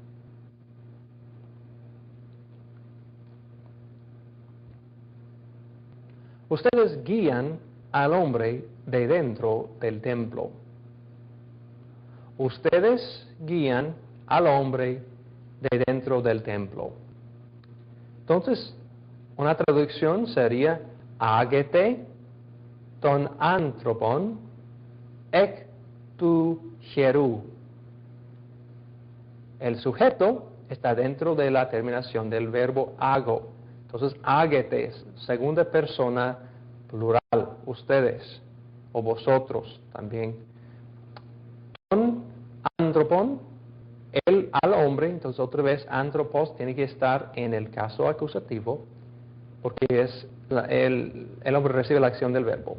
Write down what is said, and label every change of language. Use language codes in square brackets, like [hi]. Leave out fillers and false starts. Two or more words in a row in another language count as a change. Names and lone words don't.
[es] Ustedes guían al hombre de dentro del templo. Ustedes guían al hombre de dentro del templo. Entonces, una traducción sería [el] ἄγετε τὸν ἄνθρωπον ἐκ τοῦ ἱεροῦ. [es] el sujeto está dentro de la terminación del verbo hago. Entonces, ágetes, segunda persona plural, ustedes o vosotros también. Con antropon, él al hombre, entonces otra vez antropos tiene que estar en el caso acusativo, porque es el hombre recibe la acción del verbo.